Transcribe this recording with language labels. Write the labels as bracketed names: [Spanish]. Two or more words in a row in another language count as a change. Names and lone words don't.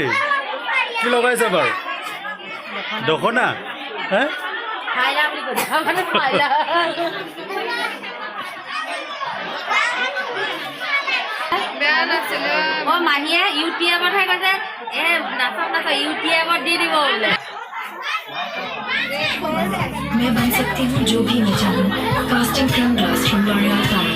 [Assamese] কি লগাইছে বাৰু? দখনা হে মাহীয়ে ইউটিউবতহে কৈছে নাচক নাচক ইউটিউবত দি দিব বোলে। [Hindi] मैं बन सकती हूँ जो भी मैं चाहूँ। [English] Casting Crown Glass from L'Oréal Paris.